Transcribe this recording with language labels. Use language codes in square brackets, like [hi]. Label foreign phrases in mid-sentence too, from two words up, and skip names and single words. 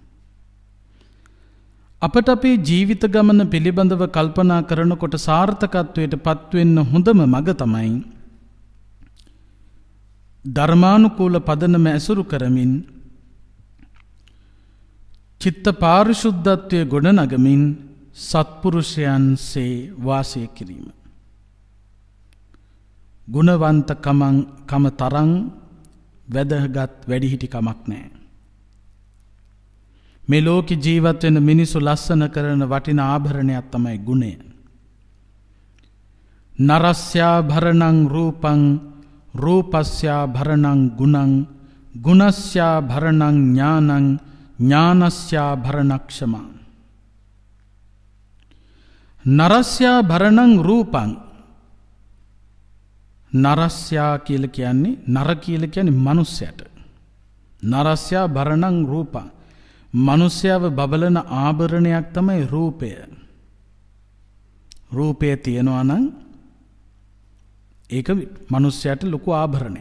[si] අපට අපේ ජීවිත ගමන පිළිබඳව කල්පනා කරනකොට සාර්ථකත්වයට පත්වෙන්න හොඳම මඟ තමයි ධර්මානුකූල පදනම ඇසුරු කරමින් චිත්ත පාරිශුද්ධත්වය ගොඩනගමින් සත්පුරුෂයන්සේ වාසය කිරීම. ගුණවන්තකම තරං වැදගත් වැඩිහිටිකමක් නෑ. මේ ලෝකෙ ජීවත් වෙන මිනිසු ලස්සන කරන වටිනා ආභරණයක් තමයි ගුණය. [sa] නරස්යාභරණං රූපං රූපස්යාභරණං ගුණං ගුණස්යාභරණං ඥානං ඥානස්යාභරණක්ෂමං. නරස්යාභරණං රූපං. [si] නරස්යා කියලා කියන්නේ, නර කියලා කියන්නේ මනුස්සයට. [sa] නරස්යාභරණං රූපං. [si] මනුෂ්‍යව බබලන ආභරණයක් තමයි රූපය. රූපය තියෙනවා නම් ඒක මනුෂ්‍යයට ලොකු ආභරණයක්.